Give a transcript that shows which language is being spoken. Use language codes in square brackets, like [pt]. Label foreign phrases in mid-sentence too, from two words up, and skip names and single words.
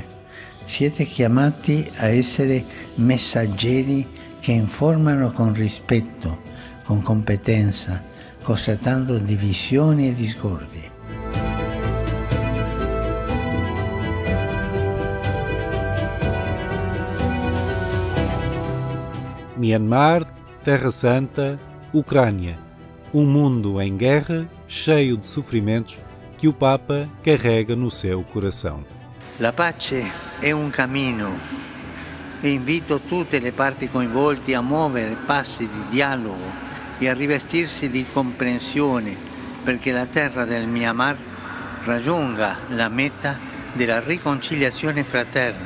[it] Siete chiamati a essere messaggeri che informano con rispetto, con competenza, constatando divisioni e discordi. [pt] Myanmar, Terra Santa, Ucrânia. Um mundo em guerra, cheio de sofrimentos, que o Papa carrega no seu coração. [it] La pace è un cammino e invito tutte le parti coinvolte a muovere passi di dialogo e a rivestirsi di comprensione perché la terra del Myanmar raggiunga la meta della riconciliazione fraterna.